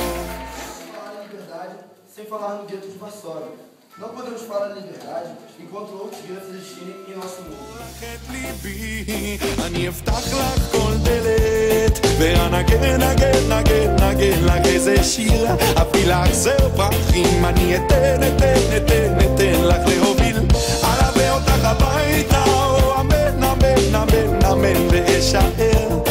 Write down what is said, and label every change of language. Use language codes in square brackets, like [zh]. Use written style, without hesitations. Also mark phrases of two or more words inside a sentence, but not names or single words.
[pt] Falar em liberdade sem falar no gueto de Varsóvia. Não podemos falar em liberdade enquanto outros guetos existirem em nosso mundo. [he] אני אפתח לך כל דלת ואנגן, נגן, נגן, נגן לך איזה שיר, אביא לך זר פרחים, אני אתן לך להוביל, אלווה אותך הביתה, אמן, אמן, אמן, אמן, ואשאר,